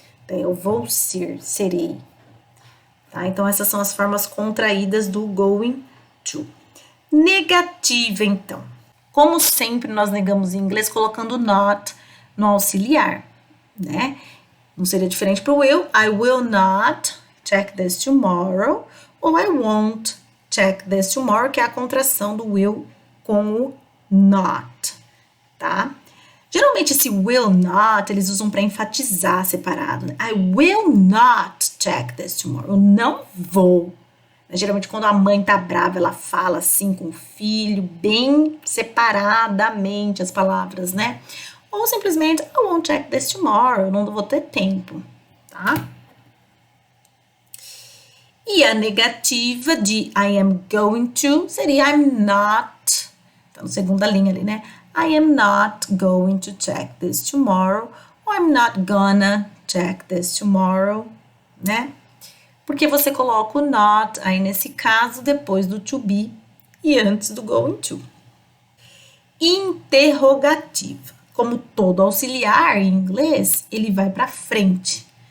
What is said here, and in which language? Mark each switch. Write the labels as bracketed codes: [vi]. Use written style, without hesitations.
[pt] Eu vou ser, serei. Tá? Então, essas são as formas contraídas do going to. Negativa, então. Como sempre, nós negamos em inglês colocando not no auxiliar, né? Não seria diferente para o will. [en] I will not check this tomorrow. [pt] Ou [en] I won't check this tomorrow, [pt] que é a contração do will com o not, tá? Geralmente esse will not, eles usam para enfatizar separado, né? [en] I will not check this tomorrow. [pt] Eu não vou. Geralmente quando a mãe tá brava, ela fala assim com o filho, bem separadamente as palavras, né? Ou simplesmente, [en] I won't check this tomorrow. [pt] Eu não vou ter tempo, tá? E a negativa de I am going to seria I'm not. Então, segunda linha ali, né? [en] I am not going to check this tomorrow. Or I'm not gonna check this tomorrow, né? [pt] Porque você coloca o not aí nesse caso depois do to be e antes do going to. Interrogativa. Como todo auxiliar em inglês, ele vai para frente.